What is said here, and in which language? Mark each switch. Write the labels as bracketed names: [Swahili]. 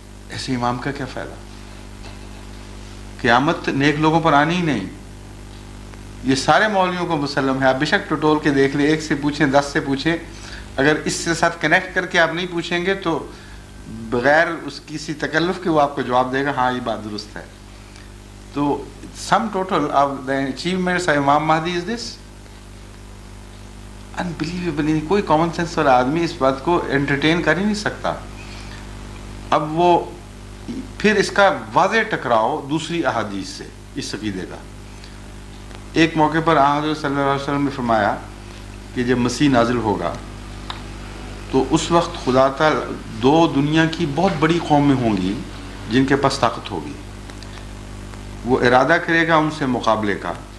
[Urdu] ایسے امام کا کیا فائدہ؟ قیامت نیک لوگوں پر آنی ہی نہیں. یہ سارے مولویوں کو مسلم ہے، آپ بے شک ٹٹول کے دیکھ لیں، ایک سے پوچھیں 10 سے پوچھیں، اگر اس کے ساتھ کنیکٹ کر کے آپ نہیں پوچھیں گے تو بغیر اس کسی تکلف کے وہ آپ کو جواب دے گا ہاں یہ بات درست ہے. [English] تو sum total of the achievements of Imam Mahdi is this unbelievable. [Urdu] کوئی کامن سینس والا آدمی اس بات کو انٹرٹین کر ہی نہیں سکتا. اب وہ پھر اس کا واضح ٹکراؤ دوسری احادیث سے اس عقیدے کا. ایک موقع پر حضرت صلی اللہ علیہ وسلم نے فرمایا کہ جب مسیح نازل ہوگا تو اس وقت خدا تعالی 2 دنیا کی بہت بڑی قومیں ہوں گی جن کے پاس طاقت ہوگی، وہ ارادہ کرے گا ان سے مقابلے کا.